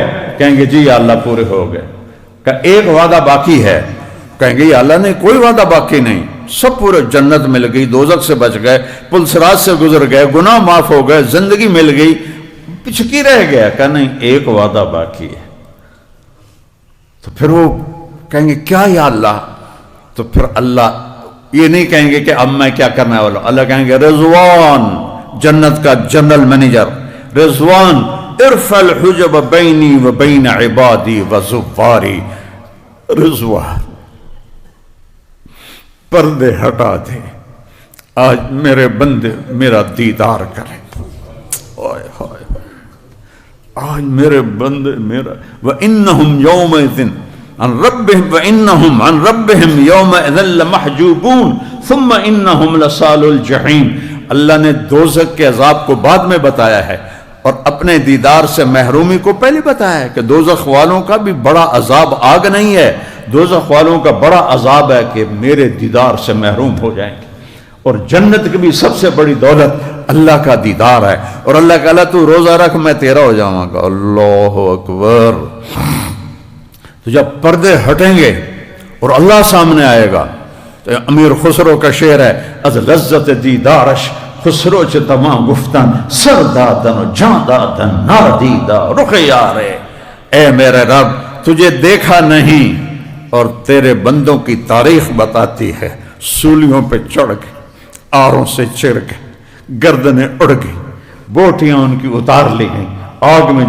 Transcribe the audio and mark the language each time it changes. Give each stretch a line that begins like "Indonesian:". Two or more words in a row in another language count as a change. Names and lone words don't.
Urdu: کہیں گے جی یا اللہ پورے ہو گئے۔ کہ ایک وعدہ باقی ہے، کہیں گے یا اللہ نہیں، کوئی وعدہ باقی نہیں، سب پورے، جنت مل گئی، دوزخ سے بچ گئے، پل صراط سے گزر گئے، گناہ معاف ہو گئے، زندگی مل گئی، پچھکی رہ گیا۔ کہ نہیں، ایک وعدہ باقی ہے۔ تو پھر وہ کہیں گے کیا یا اللہ؟ تو پھر اللہ یہ نہیں کہیں گے کہ اب میں کیا کرنا ہے والا، اللہ کہیں گے رضوان، جنت کا
English: general manager,
Arabic: رضوان ارفع الحجب بینی و بین عبادی و زواری،
Urdu: رضوان پردے ہٹا دے، آج میرے بندے میرا دیدار کریں، آج میرے بندے میرا،
Arabic: وَإِنَّهُمْ يَوْمَئِذٍ عَنْ رَبِّهِمْ وَإِنَّهُمْ عَنْ رَبِّهِمْ يَوْمَئِذٍ لَمَحْجُوبُونَ ثُمَّ إِنَّهُمْ لَصَالُو الْجَحِيمِ۔
Urdu: اللہ نے دوزخ کے عذاب کو بعد میں بتایا ہے، اور اپنے دیدار سے محرومی کو پہلے بتایا ہے کہ دوزخ والوں کا بھی بڑا عذاب آگ نہیں ہے، دوزخ والوں کا بڑا عذاب ہے کہ میرے دیدار سے محروم ہو جائیں گے۔ اور جنت کی بھی سب سے بڑی دولت اللہ کا دیدار ہے، اور اللہ کہ اللہ تو روزہ رکھ میں تیرا ہو جاؤں گا،
Arabic: اللہ اکبر۔
Urdu: تو جب پردے ہٹیں گے اور اللہ سامنے آئے گا، تو امیر خسرو کا شعر ہے،
Persian: از لذت دیدارش خسرو چ تمام گفتن، سر دادن و جان دادن نادیدہ رخ یارے،
Urdu: اے میرے رب تجھے دیکھا نہیں، اور تیرے بندوں کی تاریخ بتاتی ہے، سولیوں پہ چڑھ گئے، آروں سے چڑھ گئے، گردنیں اڑ گئی، بوٹیاں ان کی اتار لی گئیں، آگ میں